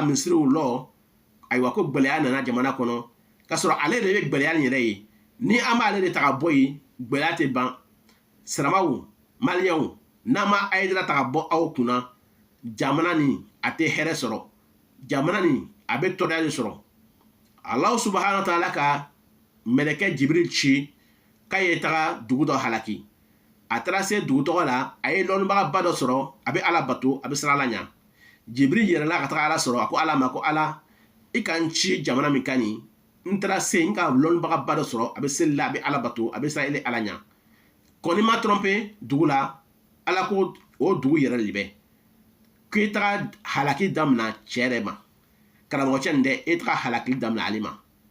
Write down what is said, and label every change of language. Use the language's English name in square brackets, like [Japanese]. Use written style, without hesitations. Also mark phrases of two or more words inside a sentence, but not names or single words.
[Bambara] misiriw lɔ ayiwa ko gbɛlɛya nana jamana kɔnɔ k'a sɔrɔ ale de bɛ gbɛlɛya nin yɛrɛ ye ni an b'ale de ta ka bɔ yen gbɛlɛya tɛ ban siramaw maliyɛnw n'a ma Haidara ta ka bɔ aw kunna jamana nin a tɛ hɛrɛ sɔrɔ jamana nin a bɛ tɔɔrɔya de sɔrɔ [Arabic] الله سبحانه وتعالى [Bambara] ka mɛlɛkɛ Jibril ci k'a ye taga dugu dɔ halaki a taara se dugu tɔgɔ la a ye lɔnnibagaba dɔ sɔrɔ a bɛ ala bato a bɛ siran ala ɲɛ Jibril yɛrɛla ka taga ala sɔrɔ a ko ala ma ko ala i ka n ci jamana min ka nin n taara se n ka lɔnnibagaba dɔ sɔrɔ a bɛ seli la a bɛ ala bato a bɛ siran ala ɲɛ kɔni ma trompe dugu la ala ko o dugu yɛrɛ de bɛ k'i taga halaki damina cɛ yɛrɛ ma karamɔgɔcɛ nin dɛ e taga halaki damina ale ma